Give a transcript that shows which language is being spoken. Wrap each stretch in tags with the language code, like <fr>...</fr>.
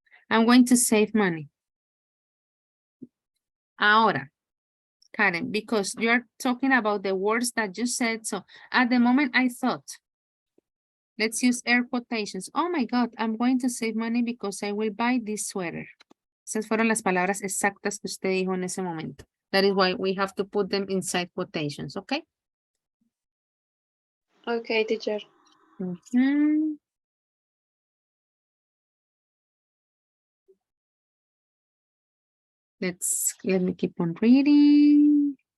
<en>I'm going to save money. Ahora, Karen, because you're talking about the words that you said. So at the moment I thought, let's use air quotations. Oh my God, I'm going to save money because I will buy this sweater.</en> <es>Esas fueron las palabras exactas que usted dijo en ese momento.</es> <en>That is why we have to put them inside quotations, okay? Okay, teacher. Let me keep on reading.</en>